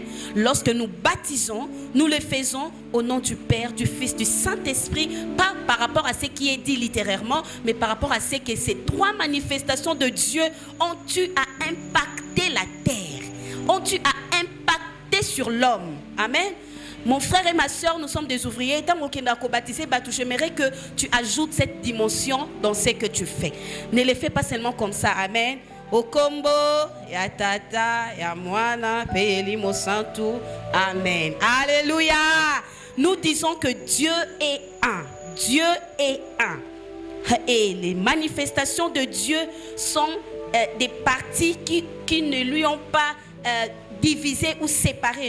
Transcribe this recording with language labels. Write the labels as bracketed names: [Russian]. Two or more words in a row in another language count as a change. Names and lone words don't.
[French] Lorsque nous baptisons, nous le faisons au nom du Père, du Fils, du Saint-Esprit, pas par rapport à ce qui est dit littérairement, mais par rapport à ce que ces trois manifestations de Dieu ont eu à impacter la terre, ont eu à impacter sur l'homme. Amen. Mon frère et ma soeur, nous sommes des ouvriers. J'aimerais que tu ajoutes cette dimension dans ce que tu fais. Ne le fais pas seulement comme ça. Amen. Au combo, [Lingala] ya tata, ya mwana, peli mo santu. [French] Amen. Alléluia. Nous disons que Dieu est un. Dieu est un. Et les manifestations de Dieu sont des parties qui ne lui ont pas divisé ou séparé.